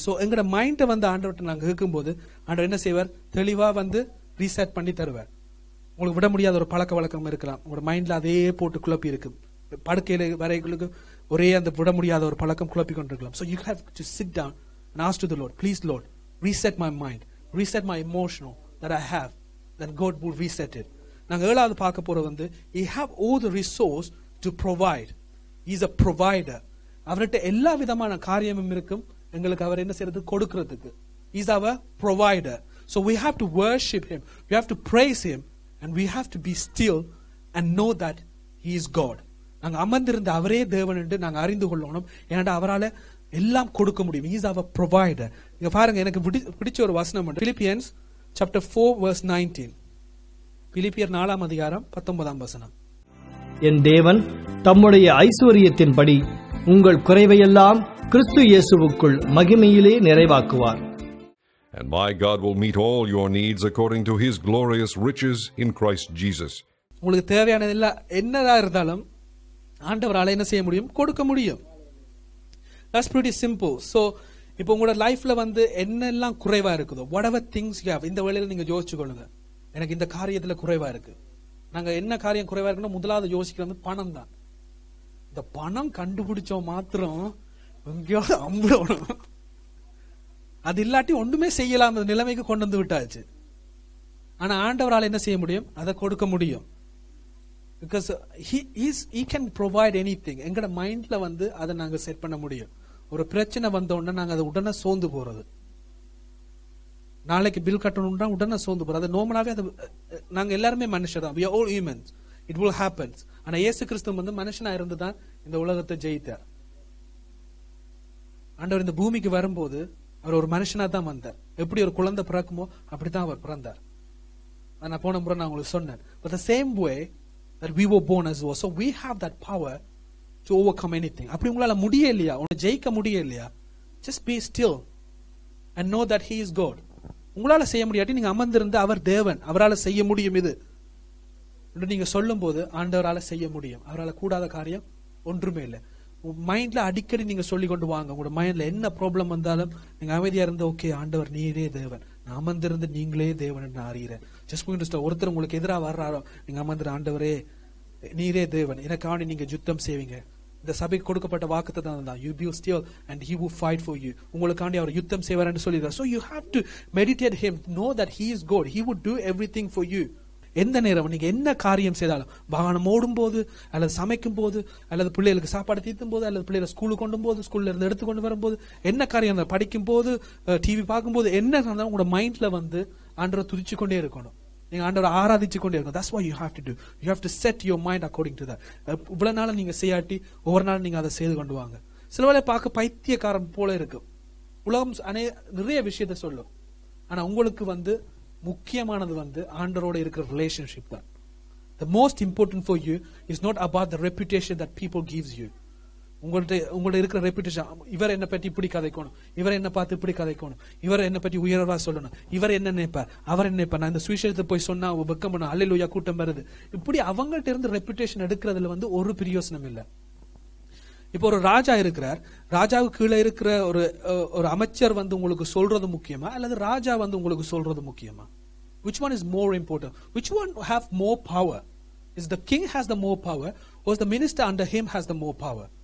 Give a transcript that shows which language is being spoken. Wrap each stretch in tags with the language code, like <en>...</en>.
<ta>So எங்கட மைண்ட வந்து ஆண்டவர்கிட்ட நாங்க கேட்கும்போது ஆண்டவர் என்ன செய்வார்? தெளிவா வந்து ரீசெட் பண்ணி தருவார். உங்களுக்கு விட முடியாத ஒரு பழக்க வழக்கம் இருக்கலாம், உங்களோட மைண்ட்ல அதே போட்டு குழப்பி இருக்கு, படுக்கையில வரைகளுக்கு ஒரே அந்த விட முடியாத ஒரு பழக்கம் குழப்பி கொண்டிருக்கலாம்.</ta> <en>So you have to sit down and ask to the Lord, please Lord, reset my mind, reset my emotional that I have, then God will reset it.</en> <ta>நாங்க 7வது பார்க்க போறது வந்து</ta> <en>he have all the resource to provide. He is a provider.</en> <ta>அவர்கிட்ட எல்லா விதமான காரியமும் இருக்கும், எங்களுக்கு அவர் என்ன செய்யறது? கொடுக்கிறதுக்கு.</ta> <en>He is our provider. So we have to worship him, we have to praise him, and we have to be still and know that he is God.</en> <ta>நாங்க அமர்ந்திருந்த அவரே தேவன் என்று நாங்க அறிந்து கொள்ளணும். ஏன்னா அவரால எல்லாம் கொடுக்க முடியும்.</ta> <en>He is our provider.</en> <ta>இங்க பாருங்க, எனக்கு பிடிச்ச ஒரு வசனம் உண்டு.</ta> <en>Philippians chapter 4 verse 19.</en> <ta>பிலிப்பியர் 4ஆம் அதிகாரம் 19ஆம் வசனம். என் தேவன் தம்முடைய ஐஸ்வரியத்தின்படி உங்கள் குறைவையெல்லாம் கிறிஸ்து இயேசுவுக்குள் மகிமையிலே நிறைவாக்குவார்.</ta> <en>And my God will meet all your needs according to his glorious riches in Christ Jesus.</en> <ta>உங்களுக்கு தேவையானது எல்லாம் என்னதா இருந்தாலும் ஆண்டவரால என்ன செய்ய முடியும்? கொடுக்க முடியும்.</ta> <en>That's pretty simple.</en> <ta>So இப்போ உங்களோட லைஃப்ல வந்து என்னெல்லாம் குறைவா இருக்குதோ,</ta> <en>whatever things you have,</en> <ta>இந்த வேளையில நீங்க யோசிச்சு கொள்ளுங்க, எனக்கு இந்த காரியத்துல குறைவா இருக்கு. நாங்க என்ன காரியம் குறைவா இருக்குன்னா முதலாவது யோசிக்கிறது பணம் தான். இந்த பணம் கண்டுபிடிச்சோம் மாத்திரம் எங்கேயாவது அம்பிடணும், அது இல்லாட்டி ஒன்றுமே செய்யலாம் நிலைமைக்கு கொண்டு வந்து விட்டாச்சு. ஆனா ஆண்டவரால் என்ன செய்ய முடியும்? அதை கொடுக்க முடியும்.</ta> <en>Because he can provide anything.</en> <ta>எங்கட மைண்ட்ல வந்து அதை நாங்க செட் பண்ண முடியும். ஒரு பிரச்சனை வந்த உடனே நாங்க அதை உடனே சோர்ந்து போறது, நாளைக்கு பில் கட்டணும்னா உடனே சோர்ந்து போறது. அது நார்மலாவே அது நாங்க எல்லாருமே மனுஷர் தான்.</ta> <en>We are all humans. It will happen.</en> <ta>ஆனா இயேசு கிறிஸ்து வந்து மனுஷனா இருந்து தான் இந்த உலகத்தை ஜெயித்தார். ஆண்டவர் இந்த பூமிக்கு வரும்போது அவர் ஒரு மனுஷனா தான் வந்தார். எப்படி ஒரு குழந்தை பிறக்குமோ அப்படித்தான் அவர் பிறந்தார். நான் போன முறை நான் உங்களுக்கு சொன்னேன்.</ta> <en>But the same way that we were born as well, so we have that power to overcome anything.</en> <ta>அப்படி உங்களால முடியலையா, உன்னை ஜெயிக்க முடியலையா,</ta> <en>just be still and know that he is God.</en> <ta>உங்களால செய்ய முடியாட்டி நீங்க அமர்ந்திருந்து அவர் தேவன், அவரால செய்ய முடியும் இது என்று நீங்க சொல்லும் போது ஆண்டவரால செய்ய முடியும். அவரால கூடாத காரியம் ஒன்றுமே இல்லை. மைண்ட்ல அடிக்கடி நீங்க சொல்லி கொண்டு வாங்க. உங்களோட மைண்ட்ல என்ன ப்ராப்ளம் வந்தாலும் நீங்க அமைதியா இருந்து, ஓகே ஆண்டவர் நீரே தேவன், நான் அமர்ந்திருந்து நீங்களே தேவன் என்று அறிகிறேன். ஜஸ்ட் ஒருத்தர் உங்களுக்கு எதிராக வர்றாரோ நீங்க அமர்ந்து, ஆண்டவரே நீரே தேவன், எனக்காண்டி நீங்க யுத்தம் செய்வீங்க. இந்த சபைக்கு கொடுக்கப்பட்ட வாக்குத்தத்தம் தான்,</ta> <en>you be still and he will fight for you.</en> <ta>உங்களுக்காண்டி அவர் யுத்தம் செய்வார் என்று சொல்லிடுறார்.</ta> <en>So you have to meditate him, know that he is God, he would do everything for you.</en> <ta>எந்த நேரம் நீங்க என்ன காரியம் செய்தாலும், வாகனம் ஓடும் போது அல்லது சமைக்கும் போது அல்லது பிள்ளைகளுக்கு சாப்பாடு தீர்த்தும் போது அல்லது பிள்ளைகளை ஸ்கூலுக்கு கொண்டு போது, ஸ்கூல்ல இருந்து எடுத்துக்கொண்டு வரும்போது, என்ன காரியம் படிக்கும் போது, டிவி பார்க்கும் போது, என்ன இருந்தாலும் உங்களோட மைண்ட்ல வந்து ஆண்டவரை துதிச்சு கொண்டே இருக்கணும், நீங்க ஆண்டவரை ஆராதிச்சு கொண்டே இருக்கணும்.</ta> <en>That's what you have to do. You have to set your mind according to that.</en> <ta>இவ்வளவு நாள் நீங்க செய்யாட்டி ஒவ்வொரு நாள் நீங்க அதை செய்து கொண்டு வாங்க. சில வேளை பார்க்க பைத்தியக்காரன் போல இருக்கு, உலகம் நிறைய விஷயத்த சொல்லும். ஆனா உங்களுக்கு வந்து முக்கியமானது வந்து ஆண்டவரோட இருக்கிற ரிலேஷன்ஷிப் தான்.</ta> <en>The most important for you is not about the reputation that people gives you.</en> <ta>உங்கள்ட்ட இருக்கிற ரெputation, இவர் என்ன பற்றி இப்படி கதைக்கணும், இவர் என்ன பார்த்து இப்படி கதைக்கணும், இவர் என்ன பற்றி உயர்வா சொல்லணும், இவர் என்ன நினைப்பார், அவர் என்ன நினைப்பார், நான் இந்த சுவிசேஷத்தை போய் சொன்னா வெக்கம் பண்ண அல்லேலூயா கூட்டம் வருது, இப்படி அவங்கள்ட்ட இருந்து ரெputation எடுக்கிறதுல வந்து ஒரு பிரயோசனம் இல்லை. இப்போ ஒரு ராஜா இருக்கிறார், ராஜாவுக்கு கீழே இருக்கிற ஒரு அமைச்சர் வந்து உங்களுக்கு சொல்றது முக்கியமா அல்லது ராஜா வந்து உங்களுக்கு சொல்றது முக்கியமா?</ta> <en>Which one is more important? Which one have more power? Is the king has the more power or is the minister under him has the more power?</en>